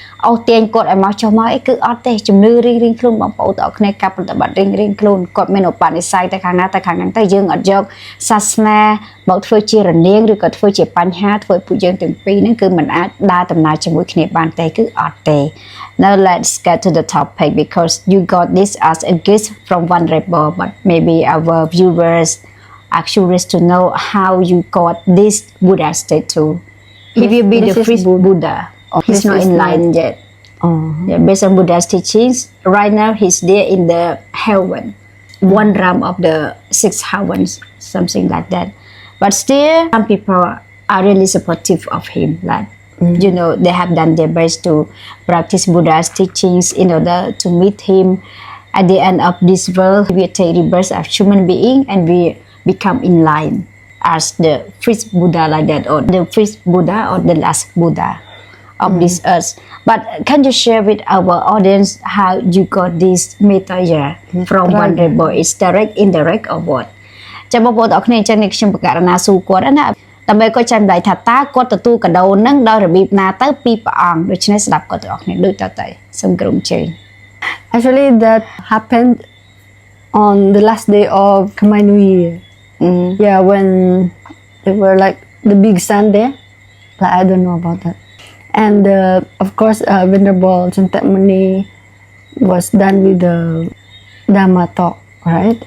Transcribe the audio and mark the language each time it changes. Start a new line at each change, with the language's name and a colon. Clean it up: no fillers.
Khmer: អូទាញគាត់ឲ្យមកចុះមកអីគឺអត់ទេជំនឿរៀងខ្លួនបងប្អូនទាំងអស់គ្នាការប្រតិបត្តិរៀងខ្លួនគាត់មានឧបនិស្ស័យទៅខាងណាទៅខាងហ្នឹងទៅយើងអត់យកសាសនាមកធ្វើជារនាងឬក៏ធ្វើជាបញ្ហាធ្វើឲ្យពួកយើងទាំងពីរហ្នឹងគឺមិនអាចដើរដំណើរជាមួយគ្នាបានទេគឺអត់ទេ
English: Now let's get to the topic because you got this as a gift from one rebel but maybe our viewers are curious to know how you got this Buddha statue. He will be the first Buddha. He's not enlightened yet. Yeah, based on Buddha's teachings, right now he's there in the heaven, one realm of the 6 heavens, something like that. But still, some people are really supportive of him. Like, you know, they have done their best to practice Buddha's teachings in order to meet him. At the end of this world, we take rebirth as human being and we become enlightened as the first Buddha like that, or the first Buddha or the last Buddha of this earth. But can you share with our audience how you got this method from one rebel? It's direct, indirect, or what?
Khmer: ចាំបងប្អូនទាំងអស់គ្នាអញ្ចឹងនេះខ្ញុំប្រកាសណាសួរគាត់ណាដើម្បីគាត់ចាំដៃថាតើគាត់ទទួលកាដូហ្នឹងដោយរបៀបណាទៅពីព្រះអង្គដូច្នេះស្ដាប់គាត់ទាំងអស់គ្នាដូចតទៅសូមក្រុមជើញ
English: Actually, that happened on the last day of Khmer New Year. Yeah, when they were like the big sun there. Like, I don't know about that. And of course, Venerable Chantamani was done with the Dhamma talk, right?